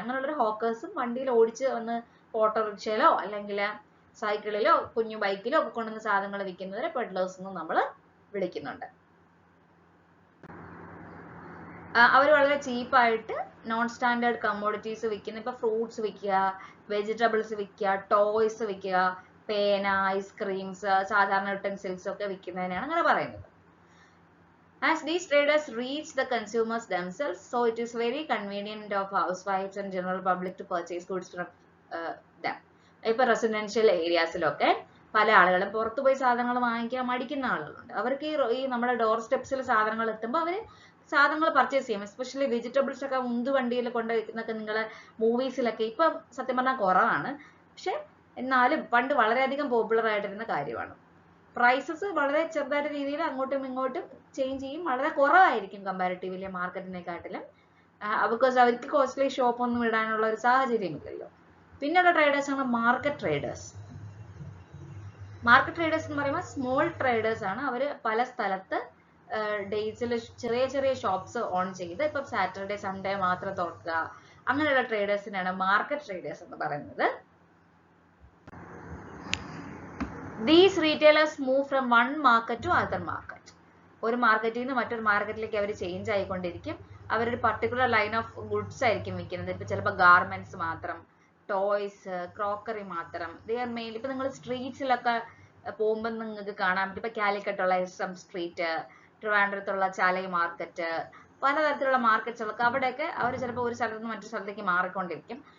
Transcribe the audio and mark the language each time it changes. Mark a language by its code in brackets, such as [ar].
[ml] അങ്ങനെയുള്ളൊരു ഹോക്കേഴ്സും വണ്ടിയിൽ ഓടിച്ച് വന്ന് ഓട്ടോറിക്ഷയിലോ അല്ലെങ്കിൽ സൈക്കിളിലോ കുഞ്ഞു ബൈക്കിലോ ഒക്കെ കൊണ്ടുവന്ന് സാധനങ്ങൾ വിൽക്കുന്നവരെ പെഡ്ലേഴ്സ് എന്നും നമ്മൾ വിളിക്കുന്നുണ്ട്. അവർ വളരെ ചീപ്പായിട്ട് നോൺ സ്റ്റാൻഡേർഡ് കമ്മോഡിറ്റീസ് വിൽക്കുന്ന, ഇപ്പൊ ഫ്രൂട്ട്സ് വിൽക്കുക, വെജിറ്റബിൾസ് വിൽക്കുക, ടോയ്സ് വിൽക്കുക, പേന, ഐസ്ക്രീംസ്, സാധാരണ യൂട്ടൻസിൽസ് ഒക്കെ വിൽക്കുന്നതിനാണ് അങ്ങനെ പറയുന്നത്. [en] As these traders reach the consumers themselves, so it is very convenient of housewives and general public to purchase goods from them. [ml] ഇപ്പൊ റെസിഡൻഷ്യൽ ഏരിയാസിലൊക്കെ പല ആളുകളും പുറത്തു പോയി സാധനങ്ങൾ വാങ്ങിക്കാൻ മടിക്കുന്ന ആളുകളുണ്ട്. അവർക്ക് ഈ നമ്മുടെ ഡോർ സ്റ്റെപ്സിൽ സാധനങ്ങൾ എത്തുമ്പോൾ അവര് സാധനങ്ങൾ പർച്ചേസ് ചെയ്യും. എസ്പെഷ്യലി വെജിറ്റബിൾസ് ഒക്കെ ഉന്തുവണ്ടിയിൽ കൊണ്ട് വെക്കുന്നൊക്കെ നിങ്ങളെ മൂവീസിലൊക്കെ ഇപ്പം സത്യം പറഞ്ഞാൽ കുറവാണ്, പക്ഷെ എന്നാലും പണ്ട് വളരെയധികം പോപ്പുലർ ആയിട്ടിരുന്ന കാര്യമാണ്. പ്രൈസസ് വളരെ ചെറുതായിട്ട് രീതിയിൽ അങ്ങോട്ടും ഇങ്ങോട്ടും ചേഞ്ച് ചെയ്യും, വളരെ കുറവായിരിക്കും കമ്പാരിറ്റീവ്ലി മാർക്കറ്റിനെക്കാട്ടിലും, ബിക്കോസ് അവർക്ക് കോസ്റ്റ്ലി ഷോപ്പ് ഒന്നും ഇടാനുള്ള ഒരു സാഹചര്യമില്ലല്ലോ. പിന്നെയുള്ള ട്രേഡേഴ്സ് ആണ് മാർക്കറ്റ് ട്രേഡേഴ്സ്. മാർക്കറ്റ് ട്രേഡേഴ്സ് എന്ന് പറയുമ്പോൾ സ്മോൾ ട്രേഡേഴ്സ് ആണ്. അവര് പല സ്ഥലത്ത് ഡേയ്സിൽ ചെറിയ ചെറിയ ഷോപ്സ് ഓൺ ചെയ്ത് ഇപ്പം സാറ്റർഡേ സൺഡേ മാത്രം തുറക്കുക, അങ്ങനെയുള്ള ട്രേഡേഴ്സിനാണ് മാർക്കറ്റ് ട്രേഡേഴ്സ് എന്ന് പറയുന്നത്. [en] These retailers move from one market to other market. [ml] ഒരു മാർക്കറ്റിൽ നിന്ന് മറ്റൊരു മാർക്കറ്റിലേക്ക് അവർ ചേഞ്ച് ആയിക്കൊണ്ടിരിക്കും. അവരൊരു [en] particular line of goods [ml] ആയിരിക്കും വിൽക്കുന്നത്. ഇപ്പൊ ചിലപ്പോൾ ഗാർമെന്റ്സ് മാത്രം, ടോയ്സ്, ക്രോക്കറി മാത്രം. [en] they are mainly [ml] ഇപ്പൊ നിങ്ങൾ സ്ട്രീറ്റ്സിലൊക്കെ പോകുമ്പോൾ നിങ്ങൾക്ക് കാണാൻ പറ്റും. ഇപ്പൊ കാലിക്കറ്റുള്ള SM സ്ട്രീറ്റ്, ട്രിവാൻഡ്രത്തുള്ള ചാലൈ മാർക്കറ്റ്, പലതരത്തിലുള്ള മാർക്കറ്റ്സുകളൊക്കെ അവിടെയൊക്കെ അവർ ചിലപ്പോൾ ഒരു സ്ഥലത്ത് നിന്ന് മറ്റൊരു സ്ഥലത്തേക്ക് മാറിക്കൊണ്ടിരിക്കും.